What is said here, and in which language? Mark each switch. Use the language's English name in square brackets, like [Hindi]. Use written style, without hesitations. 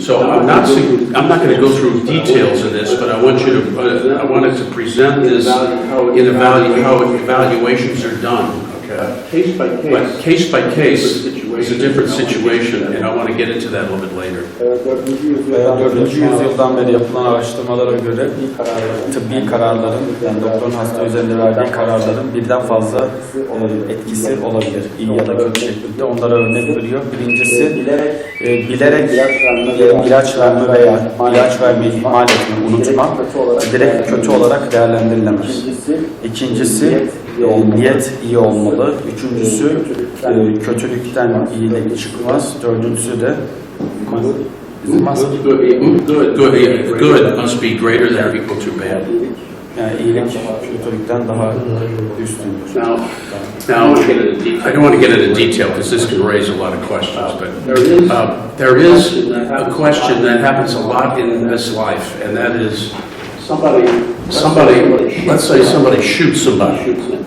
[English] So I'm not going to go through details of this, but I wanted to present this in how evaluations are done. Okay. But case by case, is a different situation, and I want to get into that a little bit later. [Turkish] 4. yüzyıldan beri yapılan araştırmalara göre tıbbi kararların, yani doktorun hasta üzerinde verdiği kararların birden fazla etkisi olabilir. İyi ya da kötü şekilde. Onlara örnek veriyor. Birincisi bilerek ilaç verme veya ilaç vermeyi ihmal etme, unutma direkt kötü olarak değerlendirilemez. İkincisi niyet iyi olmalı. Üçüncüsü kötülükten iyilik çıkmaz. Dördüncüsü de [English] Good must be greater than or equal to bad. [Turkish] yani iyilik kötülükten daha üstündür. [English] Now, I don't want to get into detail because this can raise a lot of questions, but there is a question that happens a lot in this life, and that is somebody, let's say somebody shoots somebody.